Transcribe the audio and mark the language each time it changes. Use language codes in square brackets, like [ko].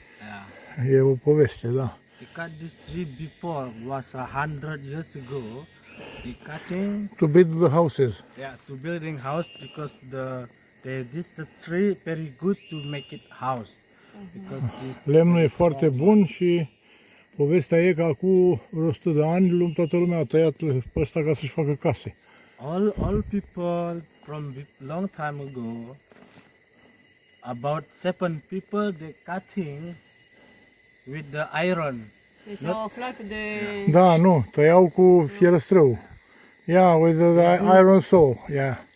[en] Yeah. [ro] E o poveste, da. [en] They cut this tree before, was 100 years ago. the cutting. To build the houses. Yeah, to building house because this tree very good to make it house because this [ro] Lemnul e foarte bun și povestea e că acum vreo 100 de ani toată lumea a tăiat pe ăsta ca să-și facă case. [en] all people from long time ago, about 7 people they cutting with the iron. [ro] Deci au aflat de... Da, nu, tăiau cu fierăstrău. [en] Yeah, with the iron saw. Yeah.